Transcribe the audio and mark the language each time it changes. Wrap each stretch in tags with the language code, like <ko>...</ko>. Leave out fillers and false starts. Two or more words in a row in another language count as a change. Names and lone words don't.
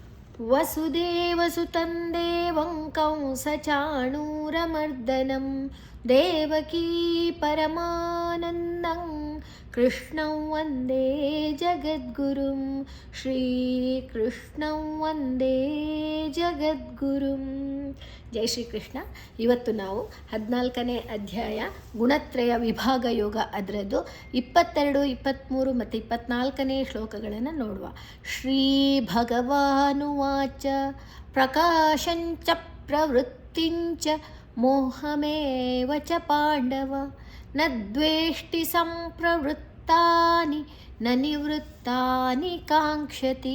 <sa>ವಸುದೇವಸುತಂ ದೇವಂ ಕಂಸಚಾಣೂರಮರ್ದನಂ ದೇವಕೀ ಪರಮಾನಂದಂ ಕೃಷ್ಣಂ ವಂದೇ ಜಗದ್ಗುರುಂ ಶ್ರೀಕೃಷ್ಣಂ ವಂದೇ ಜಗದ್ಗುರುಂ.</sa> <kn>ಜೈ ಶ್ರೀಕೃಷ್ಣ. ಇವತ್ತು ನಾವು 14ನೇ ಅಧ್ಯಾಯ ಗುಣತ್ರಯ ವಿಭಾಗ ಯೋಗ ಅದರದ್ದು 22, 23 ಮತ್ತು 24ನೇ ಶ್ಲೋಕಗಳನ್ನು ನೋಡುವ.</kn> <sa>ಶ್ರೀ ಭಗವಾನುವಾಚ ಪ್ರಕಾಶಂಚ ಪ್ರವೃತ್ತಿಂಚ ಮೋಹಮೇವ ಚ ಪಾಂಡವ ನ ದ್ವೇಷ್ಟಿ ಸಂಪ್ರವೃತ್ತಾನಿ ನ ನಿವೃತ್ತಾನಿ ಕಾಂಕ್ಷತಿ.</sa>